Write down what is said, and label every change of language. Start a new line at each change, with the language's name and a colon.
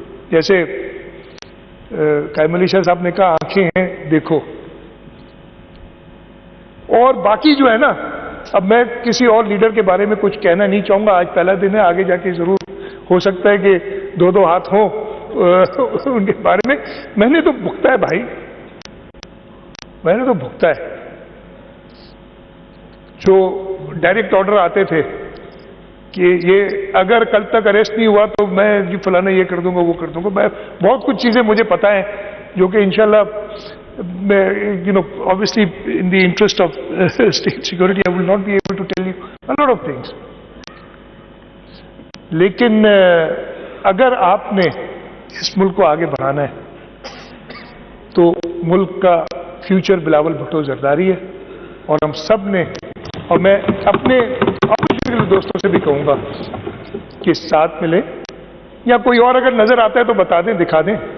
Urdu: جیسے قائم علی شاہ صاحب نے کہا آنکھیں ہیں دیکھو, اور باقی جو ہے نا, اب میں کسی اور لیڈر کے بارے میں کچھ کہنا نہیں چاہوں گا, آج پہلا دن ہے, آگے جا کے ضرور ہو سکتا ہے کہ 2 ہاتھ ہوں ان کے بارے میں. میں نے تو بھگتا ہے بھائی, میں نے تو بھگتا ہے. جو ڈائریکٹ آرڈر آتے تھے کہ یہ اگر کل تک اریسٹ نہیں ہوا تو میں جی فلانا یہ کر دوں گا وہ کر دوں گا. میں بہت کچھ چیزیں مجھے پتا ہیں جو کہ انشاءاللہ میں
English: obviously in the interest of state security I will not be able to tell you a lot of things.
Urdu: لیکن اگر آپ نے اس ملک کو آگے بڑھانا ہے تو ملک کا فیوچر بلاول بھٹو زرداری ہے, اور ہم سب نے, اور میں اپنے دوستوں سے بھی کہوں گا کہ ساتھ ملیں, یا کوئی اور اگر نظر آتا ہے تو بتا دیں, دکھا دیں.